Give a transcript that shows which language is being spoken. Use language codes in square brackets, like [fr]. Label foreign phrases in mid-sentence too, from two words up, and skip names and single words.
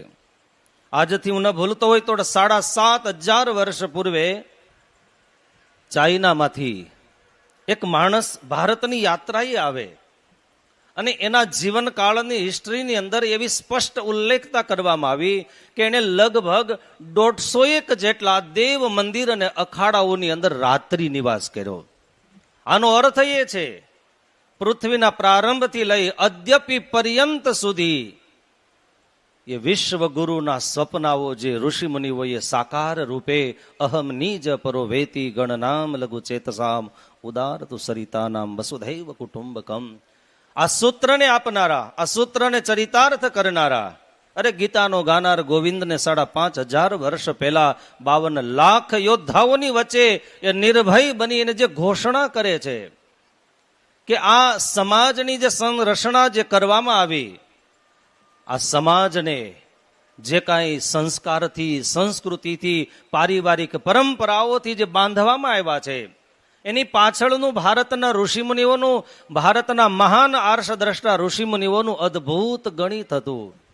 [gu] આજથી હું ન ભૂલતો હોય તો 7,500 વર્ષ પૂર્વે ચાઇનામાંથી એક માણસ ભારતની યાત્રાએ આવે અને એના જીવનકાળની હિસ્ટ્રીની અંદર એવી સ્પષ્ટ ઉલ્લેખતા કરવામાં આવી કે એણે લગભગ 150 જેટલા દેવ મંદિર અને અખાડાઓની અંદર રાત્રિ નિવાસ કર્યો। આનો અર્થ એ છે પૃથ્વીના પ્રારંભથી લઈ અદ્યપી પર્યંત સુધી એ વિશ્વ ગુરુના સ્વપ્નાઓ જે ઋષિ મુનિઓએ સાકાર રૂપે [sa] अहम निज परो वेति गणनाम लघु चेतसाम उदार तु सरिता नाम वसुधैव कुटुंबकम [gu] આ સૂત્ર ને આપનારા આ સૂત્ર ને ચરિતાર્થ કરનારા અરે ગીતા નો ગાનાર ગોવિંદ ને 5,500 વર્ષ પહેલા 52 લાખ યોદ્ધાઓની વચ્ચે એ નિર્ભય બની ને જે ઘોષણા કરે છે કે આ સમાજની જે સંરચના જે કરવામાં આવી આ સમાજને જે કાંઈ સંસ્કારથી, સંસ્કૃતિથી, પારિવારિક પરંપરાઓથી જે બાંધવામાં આવ્યા છે, એની પાછળનું ભારતના ઋષિમુનિઓનું, ભારતના મહાન આર્ષદ્રષ્ટા ઋષિમુનિઓનું અદ્ભુત ગણિત હતું.